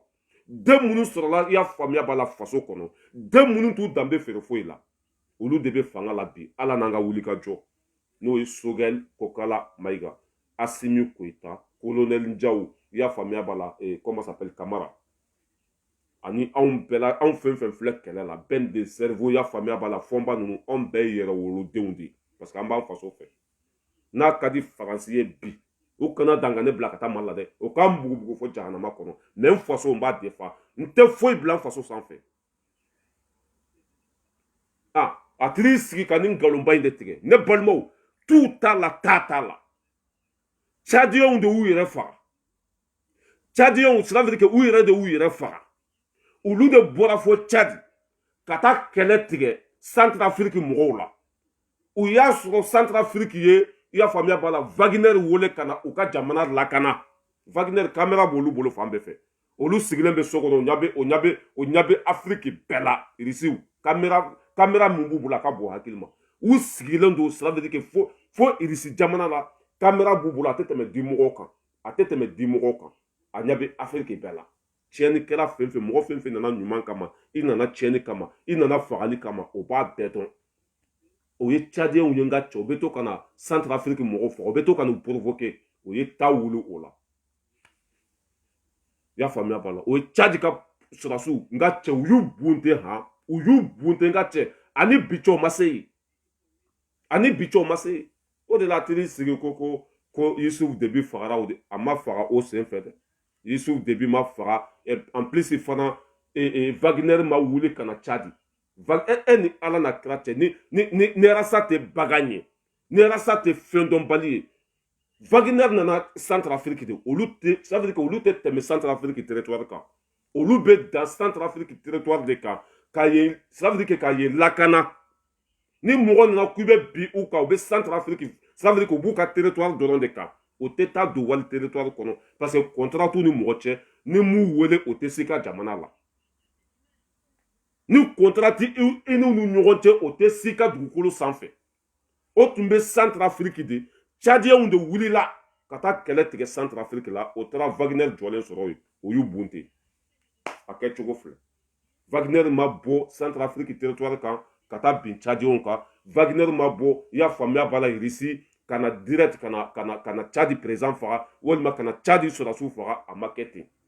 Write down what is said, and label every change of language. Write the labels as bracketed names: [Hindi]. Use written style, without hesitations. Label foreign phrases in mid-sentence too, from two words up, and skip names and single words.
[Bambara] den minnu sɔrɔla i y'a faamuya b'a la faso kɔnɔ den minnu t'u danbe feere foyi la olu de bɛ fanga la bi ala n'an ka wuli ka jɔ n'o ye Sogɛl Kokala Mayiga Asimi Koyita colonel Njaw i y'a faamuya b'a la [French] comment ça s'appelle [Bambara] Kamara ani anw bɛɛ la anw fɛn fɛn filɛ kɛlɛ la bɛn [French] de cerveau [Bambara] i y'a faamuya b'a la fɔnba ninnu anw bɛɛ ye yɛrɛ wolodenw de [French] parce que [Bambara] an b'an faso fɛ n'a ka di Faransi ye bi o kana danga ne bila ka taa Mali la dɛ o k'an bugubugu fo jahanama kɔnɔ mais n faso n b'a defa n tɛ foyi bila n faso sanfɛ a tiri sigi ka nin nkalonba in de tigɛ ne balimaw tu t'a la ta t'a la Tchadiens de y'u yɛrɛ faga Tchadiens [French] cela veut dire que [Bambara] u yɛrɛ de y'u yɛrɛ faga olu de bɔra fo Tchad ka taa kɛlɛ tigɛ Centrafrique mɔgɔw la u y'a sɔrɔ Centrafrique ye i y'a faamuya b'a la Wagner wele ka na u ka jamana lakana Wagner caméra b'olu bolo fan bɛɛ fɛ olu sigilen bɛ so kɔnɔ o ɲɛ bɛ Afrique bɛɛ la irisiw caméra min b'u bolo a ka bon hakili ma u sigilen don [French] cela veut dire que [Bambara] fo irisi jamana la caméra b'u bolo a tɛ tɛmɛ 10 mɔgɔw kan a tɛ tɛmɛ 10 mɔgɔw kan a ɲɛ bɛ Afrique bɛɛ la tiɲɛnikɛla fɛn fɛn mɔgɔ fɛn fɛn nana ɲuman kama i nana tiɲɛni kama i nana fagali kama o b'a bɛɛ dɔn o ye Tchadiens ye n ka cɛ o bɛ to ka na Centrafrique mɔgɔw faga o bɛ to ka n'u provoquer o ye taa wuli o la i y'a faamuya b'a la o ye Tchad ka sɔrɔsiw n ka cɛ u y'u bunte n ka cɛ ani bi cɛ o ma se yen o de la a teri sigi ko Yusuf Debi fagara a ma faga o sen fɛ dɛ Yusuf Debi ma faga [French] en plus [Bambara] fana Wagner ma wuli ka na Tchad ni ala na kira cɛ ni rasa tɛ bagan ye ni rasa tɛ fɛn dɔnbali ye Wagner nana Centrafrique de [French] ça veut dire que [Bambara] olu tɛ tɛmɛ Centrafrique territoire kan olu bɛ dan Centrafrique territoire de kan [French] ça veut dire que [Bambara] ka ye lakana ni mɔgɔ nana k'u bɛ bi u kan u bɛ Centrafrique [French] ça veut dire que [Bambara] u b'u ka territoire dɔrɔn de kan o tɛ taa don wali territoire kɔnɔ [French] parce que [Bambara] contrat t'u ni mɔgɔ cɛ ni m'u wele o tɛ se ka jamana la ni contrat ti i n'u ni ɲɔgɔn cɛ o tɛ se ka dugukolo sanfɛ o tun bɛ Centrafrique de Tchadiens de wulila kata kɛlɛ tigɛ Centrafrique la o taara Wagner jɔlen sɔrɔ yen o y'u bunte a kɛ cogo filɛ Wagner ma bɔ Centrafrique territoire kan ka taa bin Tchadienw kan Wagner ma bɔ i y'a faamuya b'a la Russie ka na direct ka na Tchadi président faga walima ka na Tchadi sɔrɔsiw faga a ma kɛ ten